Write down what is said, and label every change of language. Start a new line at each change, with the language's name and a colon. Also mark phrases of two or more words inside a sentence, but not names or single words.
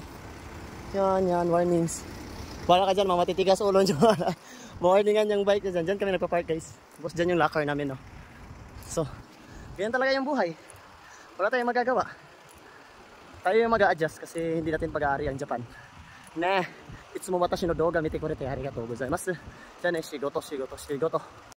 Filipino: Yan, warnings. Wala ka dyan, mamatitigas ulo nyo. Warningan yung bike dyan. Dyan kami nagpa-park guys. Tapos dyan yung locker namin no. So, ganyan talaga yung buhay. Wala tayong magagawa. Tayo yung mag-a-adjust kasi hindi natin pag-aari ang Japan.
Japanese: Nah, いつも私の動画見てくれてありがとうございます.
Filipino: Diyan shigoto.